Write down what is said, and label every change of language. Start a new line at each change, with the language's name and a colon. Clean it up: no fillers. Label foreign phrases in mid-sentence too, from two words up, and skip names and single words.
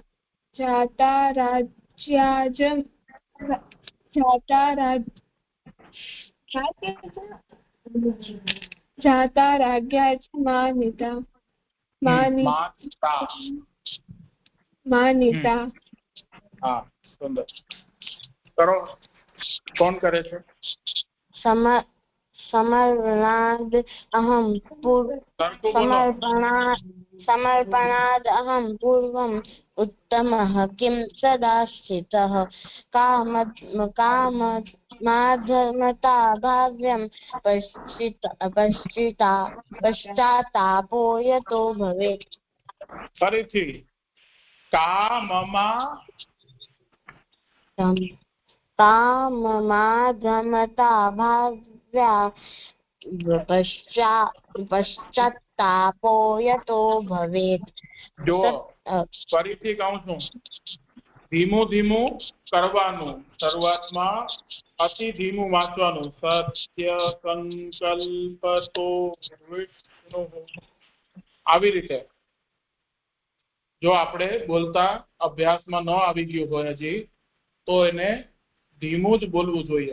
Sanskrit: જાતા રાજ્યા ચ માનિતા. માનિતા.
Gujarati: હા, સુંદર. કરો. કોણ કરે છે?
Sanskrit: समर्पणाद अहम पूर्वम उत्तमः किं सदा स्थितः. काममाधर्मता भाव्यं पश्चातापो यतो भवेत्.
Gujarati: ફરીથી. કામમાં
Sanskrit: काममागमता भाव्या पश्चात्तापो यतो भवेत्।
Gujarati: જો ફરીથી કહું છું, ધીમું ધીમું કરવાનું, શરૂઆતમાં અતિ ધીમું વાંચવાનું,
Sanskrit: સત્ય સંકલ્પતો વિષ્ણુ,
Gujarati: આવી રીતે જો આપણે બોલતા અભ્યાસમાં ન આવી ગયું હોય હજી તો એને ધીમું જ બોલવું જોઈએ.